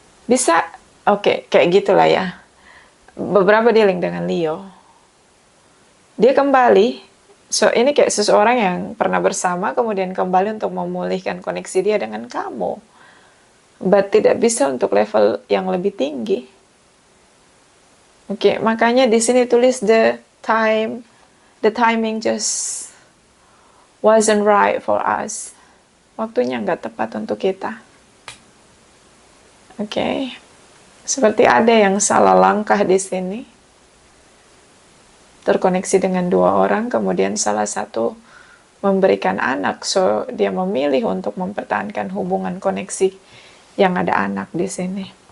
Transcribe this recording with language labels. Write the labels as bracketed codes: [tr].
[id] Bisa, oke, kayak gitulah ya. Beberapa dealing dengan Leo. Dia kembali, so ini kayak seseorang yang pernah bersama, kemudian kembali untuk memulihkan koneksi dia dengan kamu. But tidak bisa untuk level yang lebih tinggi. Oke, makanya di sini tulis [en] the timing just wasn't right for us. [id] Waktunya nggak tepat untuk kita. Oke, seperti ada yang salah langkah di sini. Terkoneksi dengan dua orang, kemudian salah satu memberikan anak, so dia memilih untuk mempertahankan hubungan koneksi yang ada anak di sini.